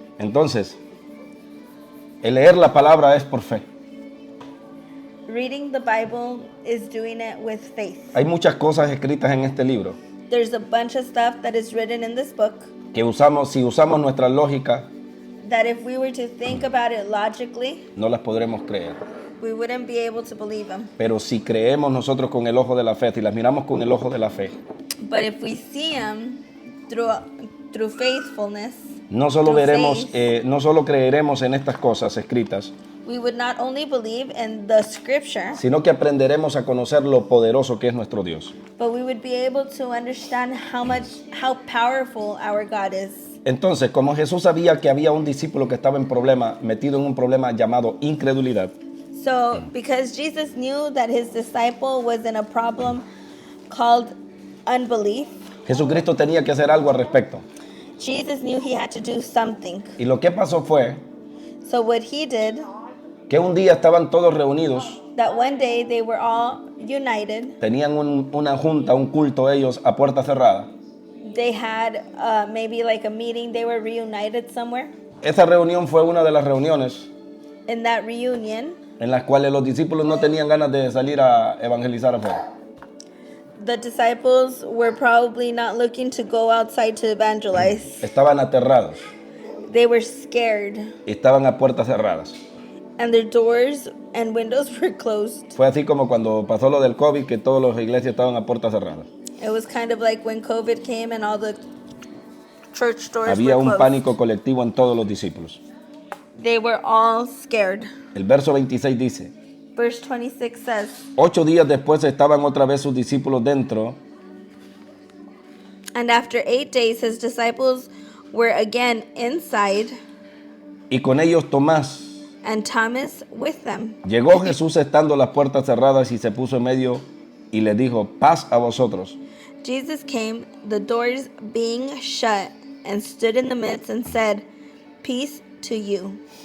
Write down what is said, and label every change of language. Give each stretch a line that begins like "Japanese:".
Spanish: Entonces, el leer la palabra es por fe.
English: Reading the Bible is doing it with faith.
Spanish: Hay muchas cosas escritas en este libro
English: There's a bunch of stuff that is written in this book
Spanish: que si usamos nuestra lógica,
English: that if we were to think about it logically,
Spanish: no las podremos creer.
English: we wouldn't be able to believe them.
Spanish: Pero si creemos nosotros con el ojo de la fe, si las miramos con el ojo de la fe,
English: But if we see them through faithfulness,
Spanish: no solo
English: through
Spanish: veremos,
English: faith,
Spanish: no solo creeremos en estas cosas escritas,
English: we would not only believe in the scripture,
Spanish: sino que aprenderemos a conocer lo poderoso que es nuestro Dios.
English: but we would be able to understand how powerful our God is.
Spanish: Entonces, como Jesús sabía que había un discípulo que estaba metido en un problema llamado incredulidad,
English: So, because Jesus knew that his disciple was in a problem called unbelief,
Spanish: Jesucristo tenía que hacer algo al respecto.
English: Jesus knew he had to do something.
Spanish: Y lo que pasó fue
English: So what he did,
Spanish: que un día estaban todos reunidos,
English: that one day they were all united.
Spanish: tenían una junta, un culto ellos a puerta cerrada.
English: They had maybe like a meeting, they were reunited somewhere.
Spanish: Esa reunión fue una de las reuniones
English: In that reunion,
Spanish: en las cuales los discípulos no tenían ganas de salir a evangelizar afuera.
English: the disciples were probably not looking to go outside to evangelize.
Spanish: Estaban aterrados
English: They were scared,
Spanish: y estaban a puertas cerradas.
English: and their doors and windows were closed.
Spanish: Fue así como cuando pasó lo del COVID, que todas las iglesias estaban a puertas cerradas.
English: It was kind of like when COVID came and all the church doors
Spanish: Había
English: were
Spanish: un
English: closed.
Spanish: pánico colectivo en todos los discípulos.
English: They were all scared.
Spanish: El verso 26 dice:
English: Verse 26 says,
Spanish: 8 días después estaban otra vez sus discípulos dentro,
English: and after 8 days his disciples were again inside,
Spanish: y con ellos Tomás.
English: and Thomas with them.
Spanish: Llegó Jesús estando las puertas cerradas y se puso en medio y les dijo: paz a vosotros.
English: Jesus came, the doors being shut, and stood in the midst and said, peace to you.